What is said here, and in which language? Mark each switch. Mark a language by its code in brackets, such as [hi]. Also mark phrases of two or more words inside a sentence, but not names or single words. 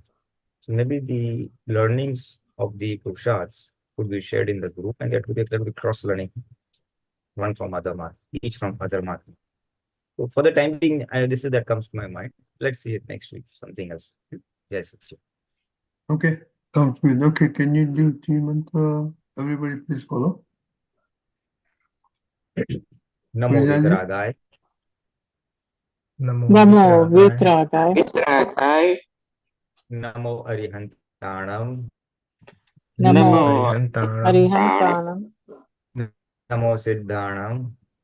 [en] So maybe the learnings of the Purusharths could be shared in the group, and that could be cross-learning, one from other mark, each from other mark. So for the time being, this is that comes to my mind. Let's see it next week, something else. Yes. Okay, sounds good. Okay, can you do Tea Mantra? Everybody please follow. [pra] Namo Vitragaya. Namo Vitragaya. Namo Arihantanam. Namo Arihantanam. Namo Siddhanam.